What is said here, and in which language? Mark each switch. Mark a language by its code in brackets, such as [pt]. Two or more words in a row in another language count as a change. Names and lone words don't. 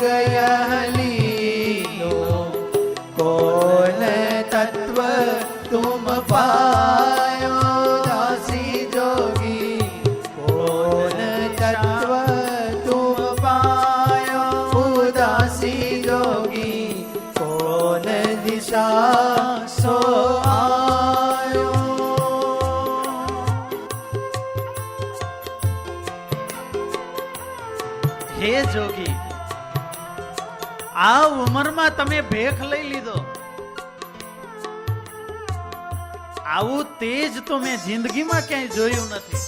[hi] गयलीनो, कौन तत्व तुम पायो, दासी जोगी कौन तत्व तुम पायो, उदासी जोगी कौन दिशा सो आयो. [gu] હે જોગી, આ ઉંમરમાં તમે ભેખ લઈ લીધો, આવું તેજ તો મેં જિંદગીમાં ક્યાંય જોયું નથી.